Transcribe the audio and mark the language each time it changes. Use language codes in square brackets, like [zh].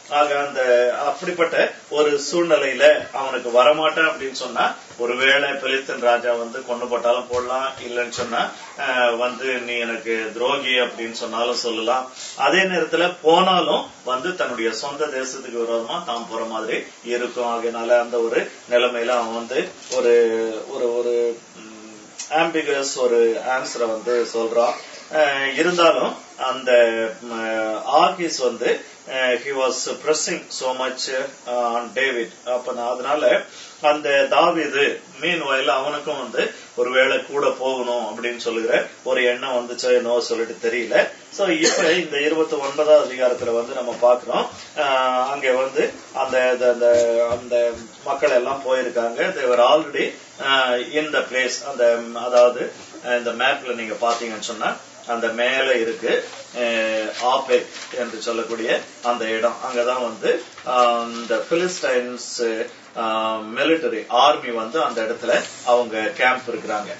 [ta] ஆக அப்படிப்பட்ட ஒரு சூழ்நிலையில அவனுக்கு வரமாட்டான் அப்படின்னு சொன்னா, ஒருவேளை பெலிஸ்தீன் ராஜா கொண்டு போட்டாலும் போடலாம், இல்லைன்னு சொன்னா நீ எனக்கு துரோகி அப்படின்னு சொன்னாலும் சொல்லலாம். அதே நேரத்துல போனாலும் தன்னுடைய சொந்த தேசத்துக்கு விரோதமா தான் போற மாதிரி இருக்கும். ஆகையினால அந்த ஒரு நிலைமையில அவன் ஒரு ஒரு ஒரு ஆம்பிகஸ் ஒரு ஆன்சரை சொல்றான். இருந்தாலும் அந்த ஆகிஸ் [en] he was pressing so much on David. [ta] அதனால அந்த தாவீது மீன்வாயில அவனுக்கும் ஒருவேளை கூட போகணும் அப்படின்னு சொல்லுகிற ஒரு எண்ணம் என்னோ சொல்லிட்டு தெரியல. சோ இப்ப இந்த 29வது அதிகாரத்துல நம்ம பாக்குறோம், அங்க அந்த அந்த மக்கள் எல்லாம் போயிருக்காங்க. [en] they were already in the place. [ta] அதாவது இந்த மேப்ல நீங்க பாத்தீங்கன்னு சொன்னா, அந்த மேல இருக்கு ஆபெக் என்று சொல்லக்கூடிய அந்த இடம். அங்கதான் இந்த பிலிஸ்டைன்ஸ் மிலிட்டரி ஆர்மி அந்த இடத்துல அவங்க கேம்ப் இருக்கிறாங்க.